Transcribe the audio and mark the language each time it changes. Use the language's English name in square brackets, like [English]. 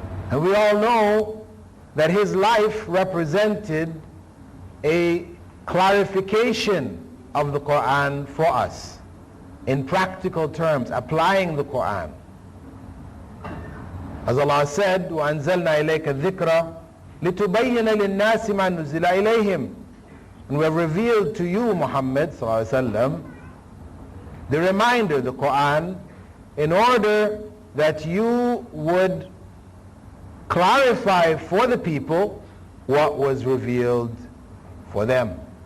[English] And we all know that his life represented a clarification of the Qur'an for us, in practical terms, applying the Qur'an. As Allah said, [Arabic] وَأَنزَلْنَا إِلَيْكَ الذِّكْرَ لِتُبَيِّنَ لِلنَّاسِ مَا نُزِّلَ إِلَيْهِمْ. [English] And we have revealed to you, Muhammad sallallahu alaihi wasallam, the reminder, the Qur'an, in order that you would clarify for the people what was revealed for them.